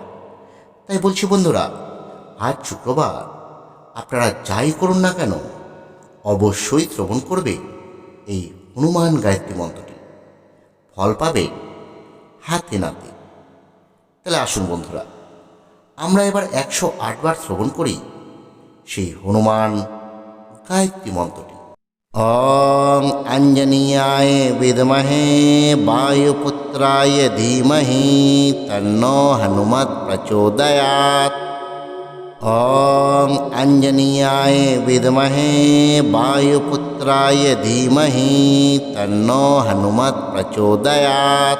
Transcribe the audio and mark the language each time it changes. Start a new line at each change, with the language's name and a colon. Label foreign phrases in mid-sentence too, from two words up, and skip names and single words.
Bangla: তাই বলছি বন্ধুরা, আজ শুক্রবার আপনারা যাই করুন না কেন, অবশ্যই শ্রবণ করবে এই হনুমান গায়ত্রী মন্ত্রটি। ফল পাবেন হাতে নাতে। তাহলে আসুন বন্ধুরা, আমরা এবার 108 বার শ্রবণ করি সেই হনুমান গায়ত্রী মন্ত্রটি।
Sanskrit: ওং অঞ্জনীয়ায় বিদ্মহে বায়ুপুত্রায় ধীমহি তন্নো হনুমৎ প্রচোদয়াৎ। ওং অঞ্জনীয়ায় বিদ্মহে বায়ুপুত্রায় ধীমহি তন্নো হনুমৎ প্রচোদয়াৎ।